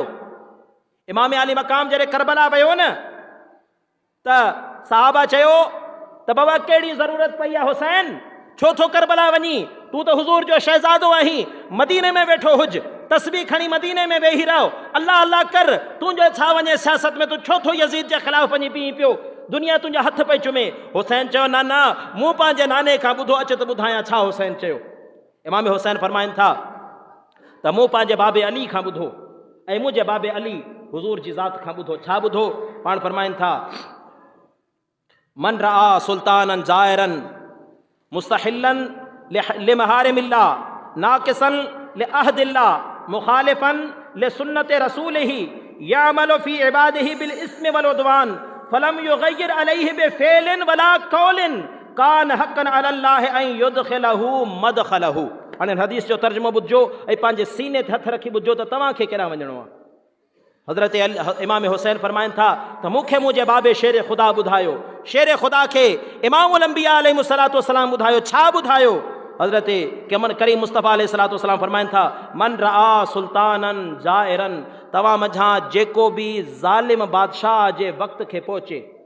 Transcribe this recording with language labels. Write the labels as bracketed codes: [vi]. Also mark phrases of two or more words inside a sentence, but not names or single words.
[sd] इमाम आली मक़ाम जॾहिं करबला वियो न त सहाबा चयो त बाबा कहिड़ी ज़रूरत पई आहे हुसैन, छो थो करबला वञी, तूं त हुज़ूर जो शहज़ादो आहीं, मदीने में वेठो हुज, तस्बीह खणी मदीने में वेही रहो, अल्लाह अल्लाह कर, तुंहिंजो छा वञे सियासत में, तू छो थो यज़ीद जे ख़िलाफ़ वञी बीह पियो, दुनिया तुंहिंजा हथ पई चुमे। हुसैन चयो न न, मूं पंहिंजे नाने खां ॿुधो, अच त ॿुधायां छा हुसैन चयो। इमाम हुसैन फरमाइनि था त मूं पंहिंजे बाबे अली खां ॿुधो ऐं मुंहिंजे बाबे अली हुज़ूर जी ज़ात खां ॿुधो। छा ॿुधो? पाण फरमाइनि था [ar] من رأى سلطانا جائرا مستحلا لمحارم الله ناقضا لعهد الله مخالفا لسنة رسوله يعمل في عباده بالإثم والعدوان فلم يغير عليه بفعل ولا قول كان حقا على الله أن يدخله مدخله. [sd] हाणे हदीस जो तर्जुमो ॿुधजो ऐं पंहिंजे सीने ते हथ रखी ॿुधजो त तव्हांखे केॾांहुं वञिणो आहे। हज़रत इमाम हुसैन फरमाइनि था त मूंखे मुंहिंजे बाबे शेर ख़ुदा ॿुधायो, शेर ख़ुदा खे [ar] إمام الأنبياء عليه الصلاة والسلام [sd] ॿुधायो। छा ॿुधायो? हज़रत करीम मुस्तफ़ा [ar] عليه الصلاة والسلام [sd] फरमाइनि था [ar] من رأى سلطانا جائرا, [sd] तव्हां मझां जेको बि ज़ालिम बादशाह जे वक़्त खे पहुचे,